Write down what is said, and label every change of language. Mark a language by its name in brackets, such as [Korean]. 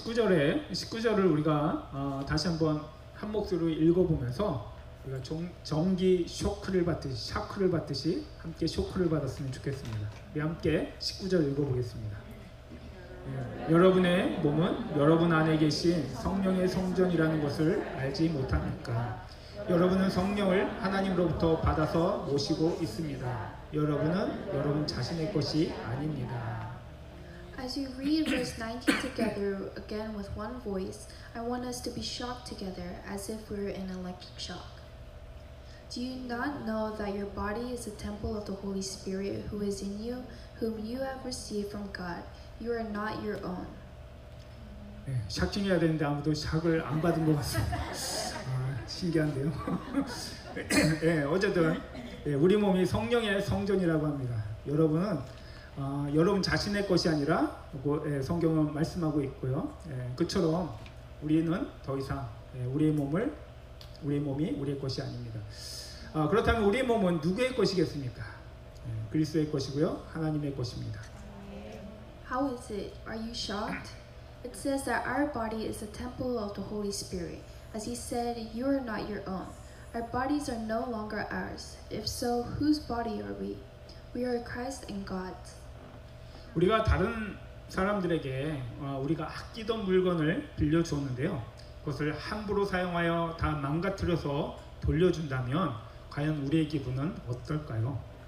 [Korean] 19절을 우리가 다시 한번 한 목소리로 읽어보면서 우리가 전기 샤크를 받듯이 함께 쇼크를 받았으면 좋겠습니다. 우리 함께 19절 읽어보겠습니다. 여러분의 몸은 여러분 안에 계신 성령의 성전이라는 것을 알지 못합니까? 여러분은 성령을 하나님으로부터 받아서 모시고 있습니다. 여러분은 여러분 자신의 것이 아닙니다. [English] As we read verse 19 together again with one voice, I want us to be shocked together as if we were in electric shock. Do you not know that your body is a temple of the Holy Spirit who is in you, whom you have received from God? You are not your own. [Korean] 샤킹해야 되는데 아무도 샥을 안 받은 것 같습니다. 신기한데요. 어쨌든 우리 몸이 성령의 성전이라고 합니다. 여러분은 여러분 자신의 것이 아니라 성경은 말씀하고 있고요. 그처럼 우리는 더 이상 우리의 몸이 우리의 것이 아닙니다. 그렇다면 우리의 몸은 누구의 것이겠습니까? 그리스도의 것이고요, 하나님의 것입니다. [English] How is it? Are you shocked? It says that our body is a temple of the Holy Spirit. As he said, you are not your own. Our bodies are no longer ours. If so, whose body are we? We are Christ and God's. [Korean] 우리가 다른 사람들에게 우리가 아끼던 물건을 빌려주었는데요. 그것을 함부로 사용하여 다 망가뜨려서 돌려준다면 과연 우리의 기분은 어떨까요?